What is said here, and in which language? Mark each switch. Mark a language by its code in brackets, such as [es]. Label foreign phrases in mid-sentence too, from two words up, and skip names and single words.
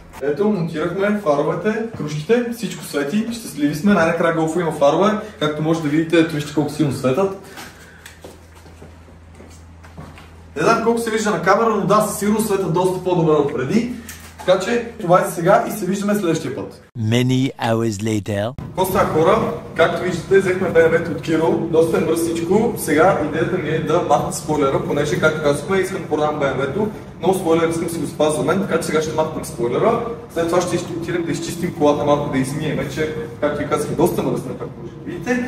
[bg] Ето, монтирахме фаровете, кружките, всичко свети, щастливи сме. Най-накрая Golf има фарове, както може да видите, ето вижте колко силно светат. Не знам колко се вижда на камера, но да, със сигурност светят доста по-добре от преди. Така че това е за сега и се виждаме следващия път. [en] Many hours later. [bg] Какво става, хора? Както виждате, взехме BMW от Киро, доста е мръсничко. Сега идеята ми е да махна спойлера, понеже, както казахме, искам да продам BMW-то, но спойлер искам да си го спазва мен, така че сега ще махнем спойлера. След това ще отидем да изчистим колата малко, да измием, че, както ви казах, доста мръсна, както може да видите.